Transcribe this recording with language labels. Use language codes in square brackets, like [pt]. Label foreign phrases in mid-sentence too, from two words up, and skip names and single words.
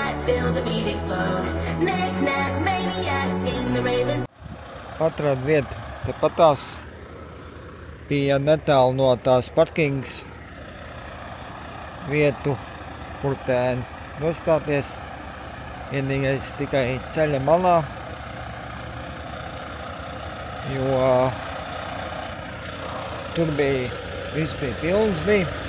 [en] feel the beat explode. Knick-knack, maniac, sing the ravens. [lv] Atradu vietu tepatās. Bija netālu no tās parkings vietu, kur te nostāties. Vienīgais tikai ceļa malā, jo tur bija, viss bija pilns bija.